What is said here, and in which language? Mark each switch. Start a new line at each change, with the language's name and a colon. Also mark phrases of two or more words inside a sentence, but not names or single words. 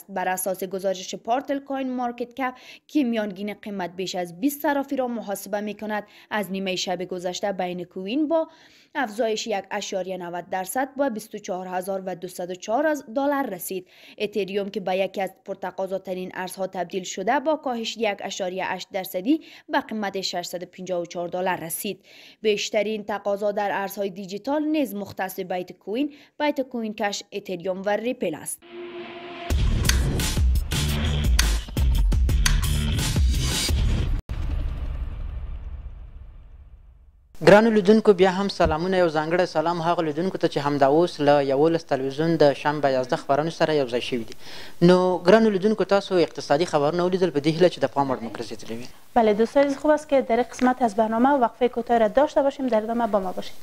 Persian: بر اساس گزارش پارتل کوین مارکت کپ که میانگین قیمت بیش از 20 صرافی را محاسبه می کند، از نیمه شب گذشته بین کوین با افزایش 1.90% با $24,204 رسید. اتریوم که به یکی از پرتقاضاترین ارزها تبدیل شده با کاهش 1.8% به قیمت $654 رسید. بیشترین تقاضا در ارزهای دیجیتال نیز مختص بیت کوین کش، اتریوم و ریپل است.
Pashto: ګرانو لیدونکو بیا هم سلامونه، یو ځانګړی سلام هغه لیدونکو ته چې همدا اوس له 11 تلویزیون د شنبه 11 خبرونو سره یو ځای شوي دي. نو ګرانو لیدونکو تاسو اقتصادي خبرونه ولیدل، په دې هیله چې د پام وړ مو ګرځېدلي وي.
Persian: بله دوستان خوب است که در قسمت از برنامه وقفه کوتاه را داشته باشیم، در ادامه با ما باشید.